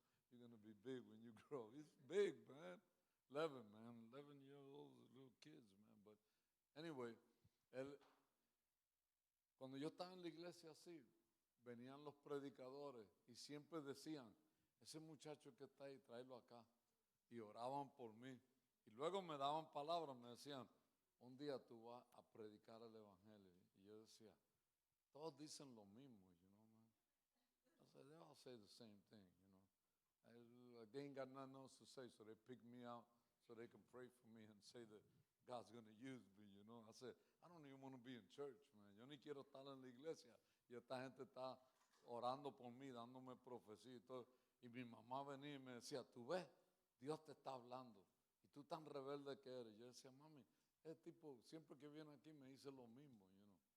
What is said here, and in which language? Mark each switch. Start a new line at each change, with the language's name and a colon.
English: You're going to be big when you grow. He's big, man. 11, man. 11-year-olds, little kids, man. But anyway,
Spanish: cuando yo estaba en la iglesia así, venían los predicadores y siempre decían, ese muchacho que está ahí, tráelo acá. Y oraban por mí. Y luego me daban palabras, me decían, un día tú vas a predicar el evangelio. Y yo decía, todos dicen lo mismo,
English: you know, man. I said, they all say the same thing, you know. They ain't got nothing else to say, so they pick me out so they can pray for me and say that God's going to use me, you know. I said, I don't even want to be in church, man.
Spanish: Yo ni quiero estar en la iglesia. Y esta gente está orando por mí, dándome profecía y todo. Y mi mamá venía y me decía, tú ves, Dios te está hablando. Y tú tan rebelde que eres. Yo decía, mami, ese tipo siempre que viene aquí me dice lo mismo,
English: you know.